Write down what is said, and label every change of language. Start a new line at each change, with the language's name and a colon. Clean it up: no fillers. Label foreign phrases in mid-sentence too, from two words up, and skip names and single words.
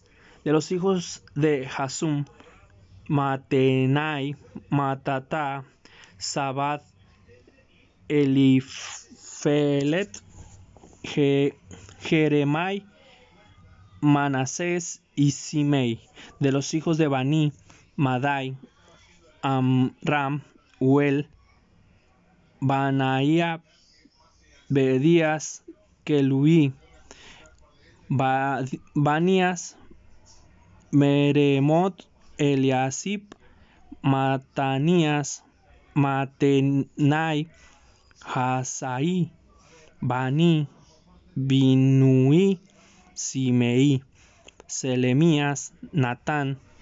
Spanish: De los hijos de Hasum, Matenai, Matata, Sabad, Elifelet, Jeremai, Manasés y Simei. De los hijos de Bani, Madai, Amram, Uel, Banaía, Bedías, Keluí, Banías, Meremot, Eliasib, Matanías, Matenai, Hasaí, Bani, Binui, Simei, Selemías, Natán,